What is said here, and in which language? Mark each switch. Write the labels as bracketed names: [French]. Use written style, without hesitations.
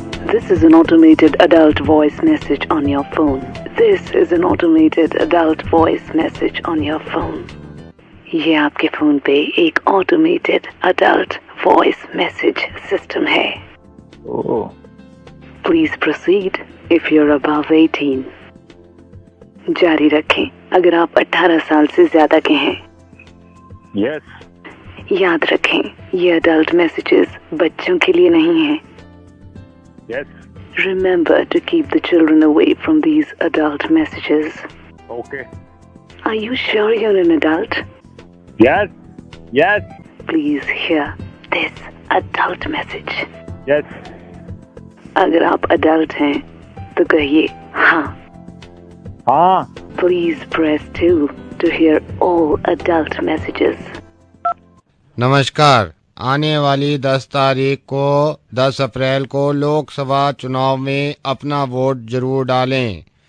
[English] This is an automated adult voice message on your phone. This is an automated adult voice message on your phone. [Hindi] ये आपके phone पे एक [English] automated adult voice message system [Hindi] है. [English] Oh. Please proceed if you're above 18. [Hindi] जारी रखें अगर आप 18 साल से ज्यादा के हैं. [English] Yes. [Hindi] याद रखें ये अडल्ट मैसेजेस बच्चों के लिए नहीं हैं. [English] Yes. Remember to keep the children away from these adult messages. Okay. Are you sure you're an adult? Yes. Yes. Please hear this adult message. Yes. [Hindi] अगर आप adult हैं तो कहिए हाँ. हाँ. [English] Please press 2 to hear all adult messages. [Hindi] नमस्कार। आने वाली 10 तारीख को 10 अप्रैल को लोकसभा चुनाव में अपना वोट जरूर डालें।